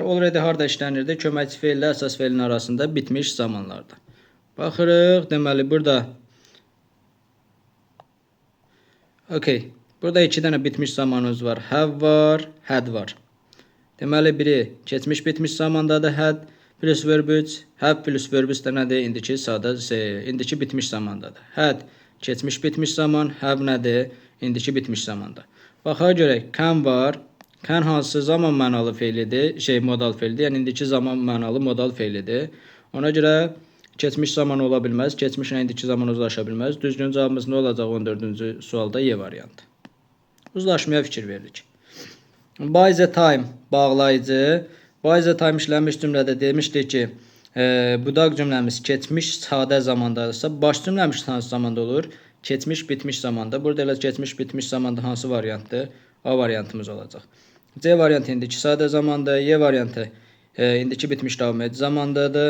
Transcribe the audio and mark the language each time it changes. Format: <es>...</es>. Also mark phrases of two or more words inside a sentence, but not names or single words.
<az>Already harda işlənirdi? Köməkçi feillə əsas feilin arasında bitmiş zamanlarda. Baxırıq. Deməli burada okay. Burada 2 dənə bitmiş zamanımız var. Have var, had var. Deməli biri keçmiş bitmiş zamandadır.</az> <en>Had plus verb 3. Have plus verb 3</en> <az>də nədir? İndiki sadə indiki bitmiş zamandadır. Had keçmiş bitmiş zaman. Have nədir? İndiki bitmiş zamanda. Baxaq görək. Can var. Can hansı zaman mənalı feilidir? Modal feilidir. Yəni indiki zaman mənalı modal feilidir. Ona görə keçmiş zaman ola bilməz. Keçmişlə indiki zaman uzlaşa bilməz. Düzgün cavabımız nə olacaq 14-cü sualda? Y variantı. Uzlaşmaya fikir veririk.</az> <en>By the time</en> <az>bağlayıcı.</az> <en>By the time</en> <az>işlənmiş cümlədə demişdik ki, budaq cümləmiz keçmiş sadə zamandadırsa, baş cümləmiz hansı zamanda olur? Keçmiş bitmiş zamanda. Burada elə keçmiş bitmiş zamanda hansı variantdır? A variantımız olacaq. C variantı indiki sadə zamanda, Y variantı indiki bitmiş davam edici zamandadır.</az>